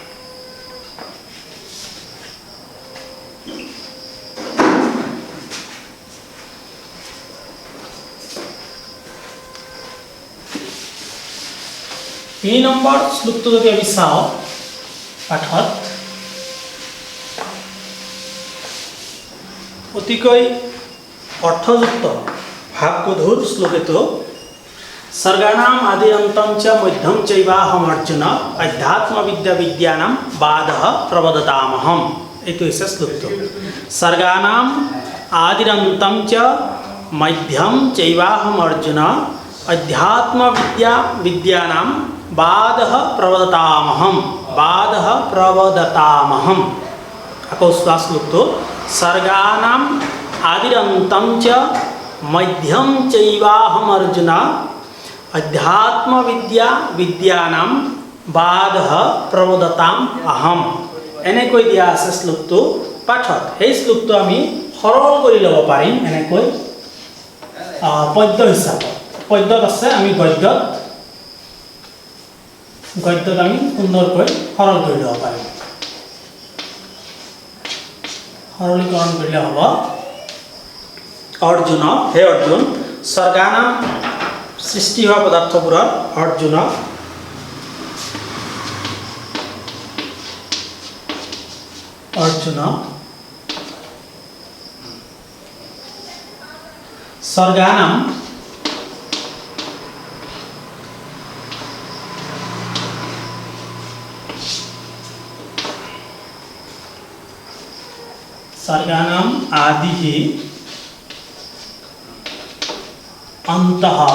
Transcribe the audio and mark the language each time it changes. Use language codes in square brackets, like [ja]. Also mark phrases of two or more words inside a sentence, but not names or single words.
[as] এই নম্বৰ শ্লোকটো যদি আমি চাওঁ পাঠত, অতিকৈ অৰ্থযুক্ত ভাৱগধুৰ শ্লোক এইটো। [sa] सर्गाणाम आदिरंतं च मध्यं चैवाहम अर्जुन अध्यात्म विद्या विद्यानां बाधः प्रवदतामहम। [as] এইটো হৈছে শ্লোকটো। [sa] सर्गाणाम आदिरंतं च मध्यं चैवाहम अर्जुन अध्यात्म विद्या विद्यानां बाधः प्रवदतामहम, बाधः प्रवदतामहम। [as] আকৌ চোৱা শ্লোকটো, [sa] सर्गाणाम आदिरंतं च मध्यं चैवाहम अर्जुन अध्यात्म विद्या विद्यानाम बाधः प्रवदताम अहम। [as] এনেকৈ দিয়া আছে শ্লোকটো পাঠত। সেই শ্লোকটো আমি সৰল কৰি ল'ব পাৰিম এনেকৈ পদ্য হিচাপত। পদ্যত আছে, আমি গদ্যত আমি সুন্দৰকৈ সৰল কৰি ল'ব পাৰিম। সৰলীকৰণ কৰিলে হ'ব, অৰ্জুন, হে অৰ্জুন, স্বৰ্গানাম সৃষ্টি হোৱা পদাৰ্থবোৰত অৰ্জুন [sa] স্বৰ্গানাম सर्गानाम आदिः अंतः,